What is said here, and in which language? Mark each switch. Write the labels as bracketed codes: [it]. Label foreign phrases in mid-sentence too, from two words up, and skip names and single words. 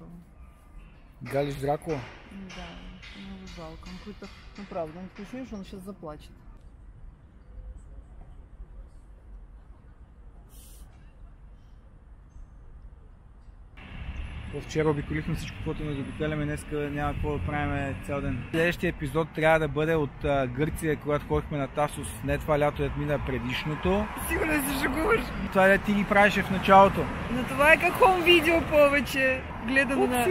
[ru] Галич Дракула? Да, его жалко. Он какой-то, ну правда, он включишь, он сейчас заплачет. [bg] Вчера обиколихме всичко, което не заобикаляме, днеска няма какво да правим цял ден. Следващия епизод трябва да бъде от Гърция, когато ходихме на Тасос, не това лято, да мина предишното. Сигурно се шегуваш. Това да ти ги правиш в началото. Но това е как хом видео повече. Гледам на...